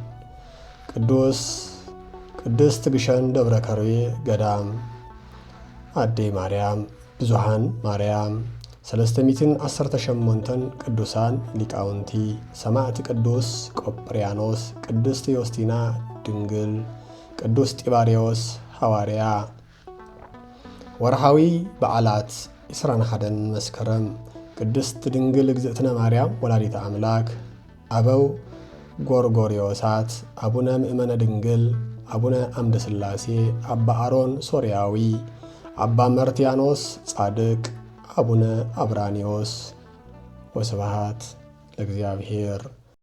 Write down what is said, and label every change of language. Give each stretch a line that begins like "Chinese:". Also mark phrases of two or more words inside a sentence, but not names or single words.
Tigrinya: ቅድስት ግሸን ደብረ ከርቤ ገዳም ኣዴይ ማርያም ብዙሃን ማርያም 318 ቅዱሳን ሊቃውንቲ ሰማዕቲ ቅዱስ ቆጵርያኖስ ቅድስት ዮስቲና ድንግል ቅዱስ ጢባርዮስ ሐዋርያ።
Amharic: ወርሃዊ በዓላት 21 መስከረም ቅድስት ድንግል እግዝእትነ ማርያም ወላዲተ አምላክ አበው ጎርጎርዮሳት አቡነ ምእመነ ድንግል አቡነ አምደ ሥላሴ አባ አሮን ሶርያዊ አባ መርትያኖስ ጻድቅ አቡነ አብራኒዮስ።
Geez: ወስብሐት ለእግዚአብሔር።